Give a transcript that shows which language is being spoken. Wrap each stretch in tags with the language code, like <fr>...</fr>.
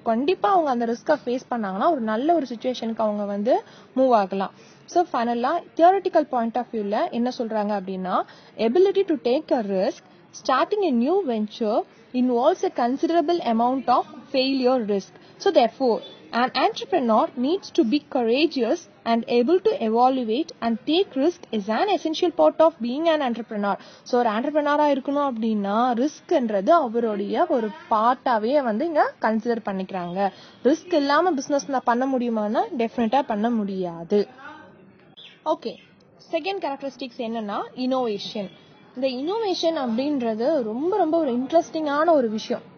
<ta>கண்டிப்பா அவங்க அந்த ரிஸ்கை ஃபேஸ் பண்ணாங்கன்னா ஒரு நல்ல ஒரு சுச்சுவேஷனுக்கு அவங்க மூவ் ஆகலாம்.</ta> <en>so ஃபைனலா theoretical point of வியூல</en> <ta>என்ன சொல்றாங்க அப்படின்னா</ta> <en>Ability to take a risk starting a new venture involves a considerable amount of failure risk. So therefore, an entrepreneur needs to be courageous and able to evaluate and take risk is an essential part of being an entrepreneur.</en> <ta>So ஒரு entrepreneur-ஆ இருக்கணும் அப்படின்னா ரிஸ்க்ன்றது அவருடைய ஒரு பார்ட்டாவே இங்க consider பண்ணிக்கிறாங்க. Risk இல்லாம business பண்ண முடியுமானா டெஃபினட்டா பண்ண முடியாது. ஓகே, செகண்ட் கேரக்டரிஸ்டிக்ஸ் என்னன்னா இனோவேஷன். இந்த இனோவேஷன் அப்படின்றது ரொம்ப ரொம்ப ஒரு இன்ட்ரெஸ்டிங்கான ஒரு விஷயம்.</ta>